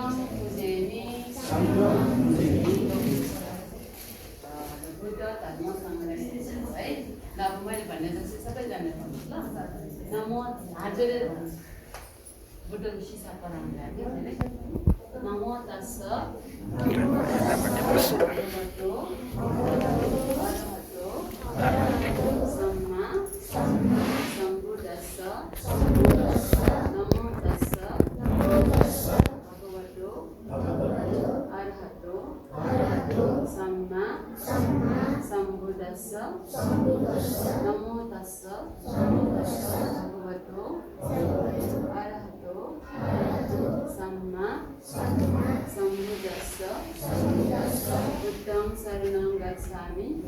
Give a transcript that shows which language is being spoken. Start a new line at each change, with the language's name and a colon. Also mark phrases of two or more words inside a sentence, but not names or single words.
Nepali: पुजेमी बुद्ध धर्मसँगलाई है ल अब मैले भन्ने जस्तो सबैजना भन्नुहोस् ल नमो हात जोडेर भन्नुहोस् बुद्धको सिसा पढाउनु लाग्यो है
Pali: नमो तस्स अरहतो सम्मा सम्बुद्धस्स नमो तस्स भगवतो अरहतो सम्मा सम्बुद्धस्स नमो तस्स भगवतो अरहतो सम्मा सम्बुद्धस्स बुद्धं शरणं गच्छामि